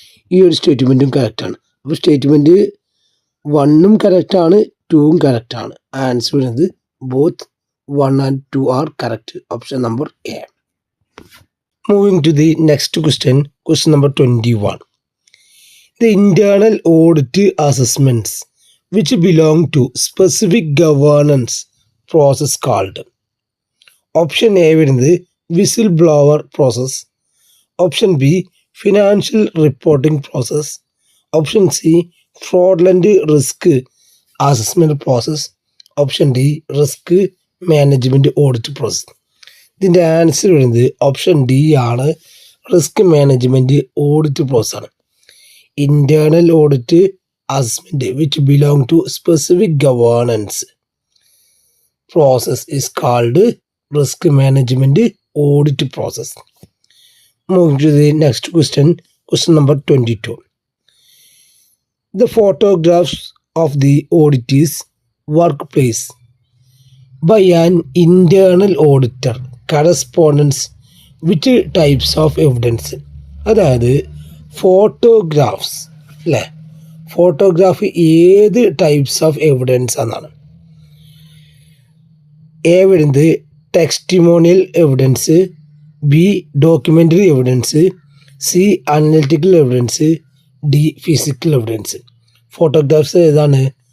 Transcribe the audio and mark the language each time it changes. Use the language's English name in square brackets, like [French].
[Malayalam] ഈ ഒരു സ്റ്റേറ്റ്മെൻറ്റും കറക്റ്റാണ്. അപ്പോൾ സ്റ്റേറ്റ്മെൻറ്റ് 1ഉം കറക്റ്റാണ്, 2ഉം കറക്റ്റാണ്. [English] Answer വരുന്നത് both 1 and 2 are correct. Option number A. Moving to the next question, question number 21. The internal audit assessments which belong to specific governance process called. Option A വരുന്നത് whistle blower process. Option B financial reporting process. Option C fraudulent risk assessment process. Option D risk management audit process. [Malayalam] ഇതിൻ്റെ answer വരുന്നത് option D ആണ്, risk management audit പ്രോസസ്സാണ്. [English] Internal audit assessment which belong to specific governance process is called risk management audit process. Moving to the next question, question number 22. The photographs of the auditor's workplace by an internal auditor corresponds which types of evidence? [Malayalam] അതായത് photographs അല്ലേ, photograph ഏത് types of evidence എന്നാണ്. [English] A വരുന്നത് testimonial evidence, B documentary evidence, C analytical evidence, D physical evidence. Photographs ഏതാണ്?